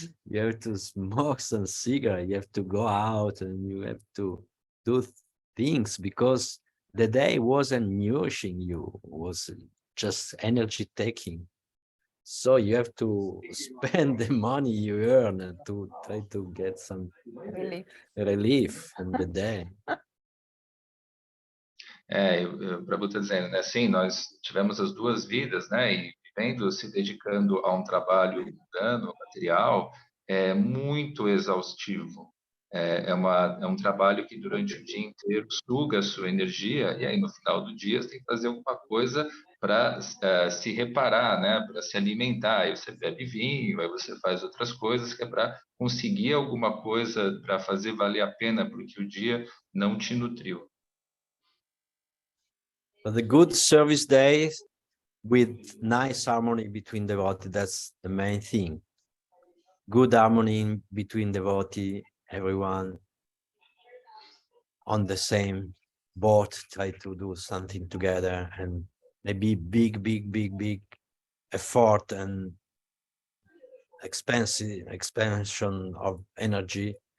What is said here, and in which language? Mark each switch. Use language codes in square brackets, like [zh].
[en] You have to smoke some cigarette, you have to go out, and you have to do things because the day wasn't nourishing you, was just energy taking. So you have to spend the money you earn to try to get some relief in the day. [pt] O Prabhu está dizendo, né? Sim, nós tivemos as duas vidas, né? E vivendo, se dedicando a um trabalho mundano, material, é muito exaustivo. É um trabalho que durante o dia inteiro suga a sua energia, e aí no final do dia você tem que fazer alguma coisa para se reparar, né? Para se alimentar. Aí você bebe vinho, aí você faz outras coisas que é para conseguir alguma coisa para fazer valer a pena, porque o dia não te nutriu. [en] But the good service days with nice harmony between devotees, that's the main thing. Good harmony between devotee, everyone on the same boat, try to do something together, and maybe big effort and expansion of energy.